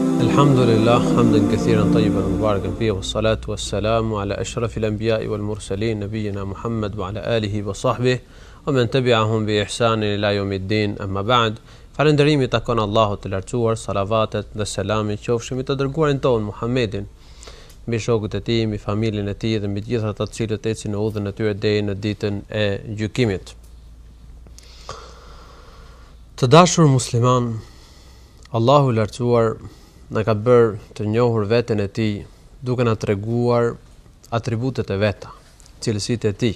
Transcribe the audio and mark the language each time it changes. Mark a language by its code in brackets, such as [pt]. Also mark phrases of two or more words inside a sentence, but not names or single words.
[ar] الحمد لله حمدا كثيرا طيبا مباركا فيه والصلاة والسلام على أشرف الأنبياء والمرسلين نبينا محمد وعلى آله وصحبه ومن تبعهم بإحسان إلى يوم الدين أما بعد [sq] falënderimi takon Allahut të lartësuar, salavatet dhe selamit qofshin mbi të dërguarin ton Muhammedin, mbi shokët e tij, mbi familjen e tij dhe mbi të gjithë ata të cilët ecin në udhën e tyre deri në ditën e gjykimit. Të dashur musliman, Allahu i lartësuar na ka bërë të njohur veten e tij duke na treguar atributet e veta, cilësitë e tij.